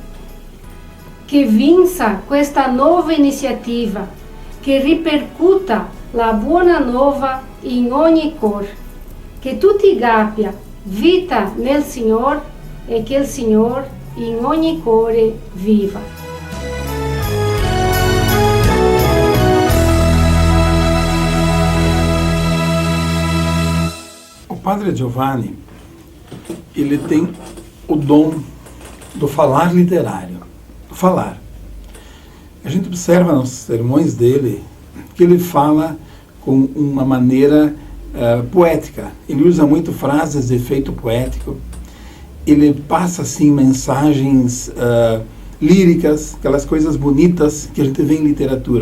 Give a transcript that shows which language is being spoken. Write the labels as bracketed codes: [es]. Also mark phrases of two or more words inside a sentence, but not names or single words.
[it] Che vinca questa nuova iniziativa, che ripercuta la buona nuova in ogni cuore, che tutti gappia vita nel Signore e che il Signore in ogni cuore viva. [pt] O Padre Giovanni, ele tem o dom do falar literário, do falar. A gente observa nos sermões dele que ele fala com uma maneira poética. Ele usa muito frases de efeito poético. Ele passa assim mensagens líricas, aquelas coisas bonitas que a gente vê em literatura.